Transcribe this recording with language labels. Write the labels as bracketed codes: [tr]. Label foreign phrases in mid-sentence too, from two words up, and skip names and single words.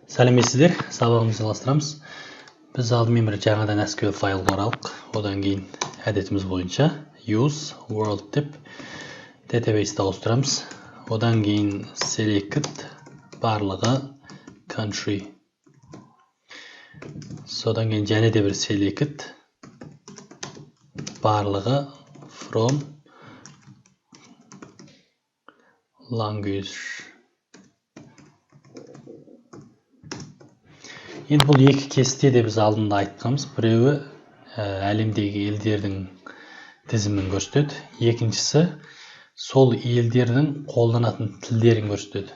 [kk] Сәлеметсіздер, сабағымызды жалғастырамыз. Біз алдымен бір жаңадан SQL файлға оралдық. Одан кейін әдетіміз бойынша [en] use world [kk] деп database-ті ауыстырамыз. Одан кейін select барлығы country. Содан кейін және де бір select барлығы [en] from language. [kk] Енді бұл екі кесте де біз алдында айтқанбыз. Біреуі әлемдегі елдердің тізімін көрсетеді. Екіншісі сол елдердің қолданатын тілдерін көрсетеді.